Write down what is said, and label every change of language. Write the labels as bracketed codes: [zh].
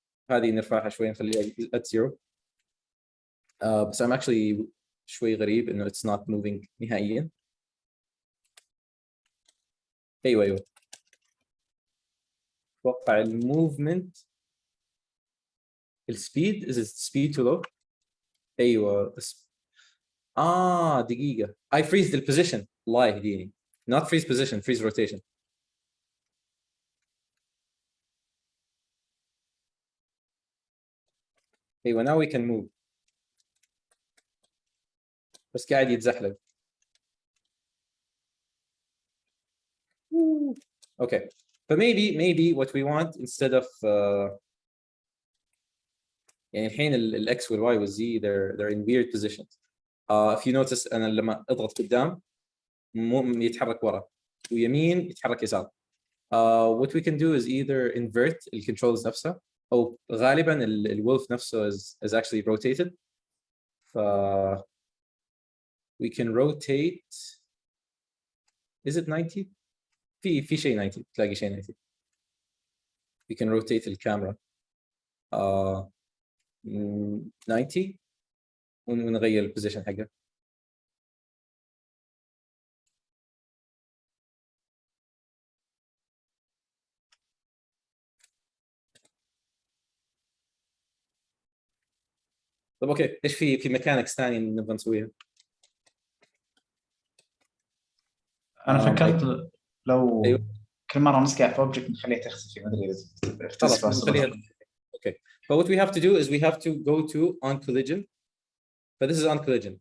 [ar] هذه نرفعها شوية نخليها [en] at 0. [ar] بس [en] I'm actually [ar] شوي غريب إنه [en] it's not moving [ar] نهائيا. أيوة أتوقع الموفمنت السبيد [en] is it speed too low؟ [ar] أيوة دقيقة [en] I freeze the position [ar] الله يهديني [en] not freeze position freeze rotation. [ar] أيوة [en] now we can move [ar] بس قاعد يتزحلق. [en] Okay, but maybe what we want instead of [ar] يعني الحين ال X وال Y وال Z [en] they're in weird positions. If you notice [ar] أنا لما أضغط قدام يتحرك ورا ويمين يتحرك يسار. [en] What we can do is either invert the controls [ar] نفسها أو غالبا الولف نفسه [en] is actually rotated. We can rotate. Is it 90? [ar] في شيء 90 تلاقي شيء 90. [en] We can rotate [ar] الكاميرا 90 ونغير البوزيشن حقه. طب اوكي، ايش في ميكانكس ثانيه نبغى نسويها؟ انا فكرت لو أيوه. كل مره نسقع في اوبجكت نخليها تختفي، ما ادري اذا خلاص اختفى نخليها. صدق. [en] Okay. But what we have to do is we have to go to on collision. But this is on collision.